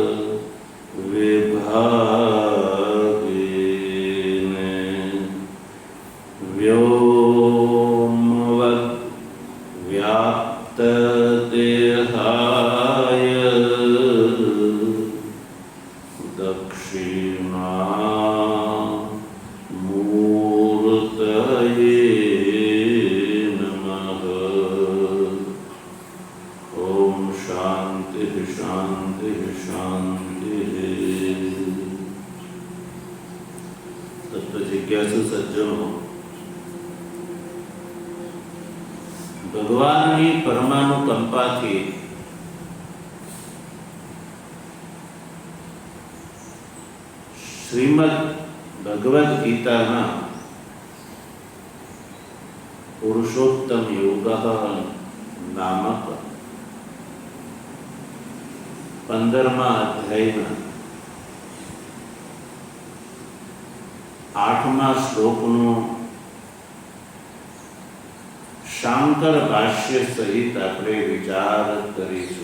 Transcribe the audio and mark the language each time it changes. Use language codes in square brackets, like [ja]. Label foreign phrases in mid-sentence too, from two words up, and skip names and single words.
[sa] विभागेन व्योमवद् व्याप्तदेहाय दक्षिणामूर्तये नमः। ॐ शान्तिः शान्तिः शान्तिः। [hi] तत्वजिज्ञासु सज्जनों, [gu] ભગવાનની પરમાનુકંપાથી શ્રીમદ ભગવદ્ ગીતાના પુરુષોત્તમ યોગ નામક 15મા અધ્યાયના 8મા શ્લોકનો શાંકર ભાષ્ય સહિત આપણે વિચાર કરીશું.